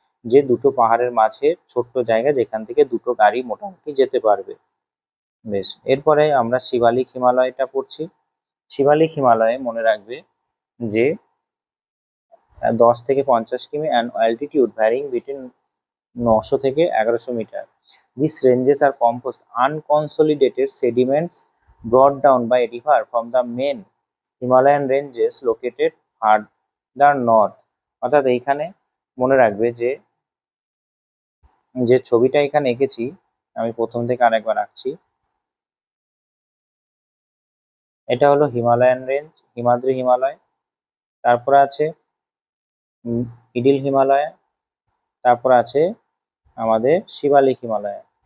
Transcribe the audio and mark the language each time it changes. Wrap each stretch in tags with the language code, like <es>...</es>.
<bn>যে দুটো পাহাড়ের মাঝে ছোট্ট জায়গা যেখান থেকে দুটো গাড়ি মোটামুটি যেতে পারবে। বেশ, এরপরে আমরা শিবালিক হিমালয়টা পড়ছি। শিবালিক হিমালয়ে মনে রাখবে যে 10 থেকে 50 কিমি</bn> <en>and altitude varying between</en> <bn>900 থেকে 1100 metre.</bn> <en>These ranges are composed unconsolidated sediments brought down by a river from the main Himalayan ranges located further north.</en> <bn>অর্থাৎ এইখানে মনে রাখবে যে যে ছবিটা এখানে এঁকেছি, আমি প্রথম থেকে আরেকবার আঁকছি। এটা হলো হিমালয়ান রেঞ্জ, হিমাদ্রি হিমালয়। তারপরে আছে মিডিল হিমালয়, তারপর আছে আমাদের শিবালিক হিমালয়।</bn>